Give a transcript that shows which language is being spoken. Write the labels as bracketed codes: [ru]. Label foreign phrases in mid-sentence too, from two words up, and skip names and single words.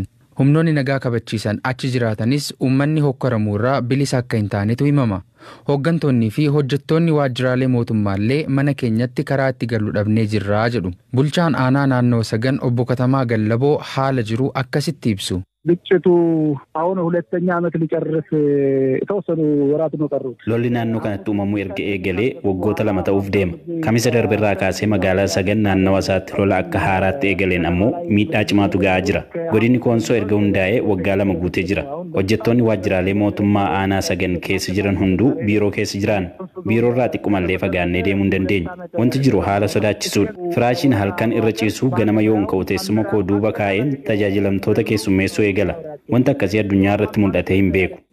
[om] Humnoonni nagaa kabachiisan achi jiraatanis uummanni hokkaramuurraa bilisa akka hin taanetu himama. Hooggantoonni fi hojjettoonni waajjiraalee mootummaallee mana keenyatti karaa itti galu dhabnee jirraa jedhu. Bulchaan aanaa naannoo Sagan obbo Katamaa Gallaboo haala jiru akkasitti ibsu. [am] ግጭቱ አሁን ሁለተኛ ዓመት ሊጨርስ የተወሰኑ ወራት ነው ቀሩት [om] lolli naannoo kanatti uumamu erga eegalee waggoota 2 ta'uuf deema kamisa darbirraa kaasee magaalaa Sagan naannawa isaatti lola akka haaraatti eegaleen ammoo miidhaa cimaatu ga'aa jira godinni Koonsoo erga hundaa'ee waggaa 2 guutee jira hojjettoonni waajjiraalee mootummaa aanaa Sagan keessa jiran hunduu biiroo keessa jiran biiroorraa xiqqummallee fagaannee deemuu hin dandeenyu wanti jiru haala sodaachisuudha firaashiin halkan irra ciisuu ganama yoon ka'u teessuma koo duuba kaa'een tajaajilamtoota keessummeessuu eegala wanta akkasii addunyaa irratti mul'atee hin beeku.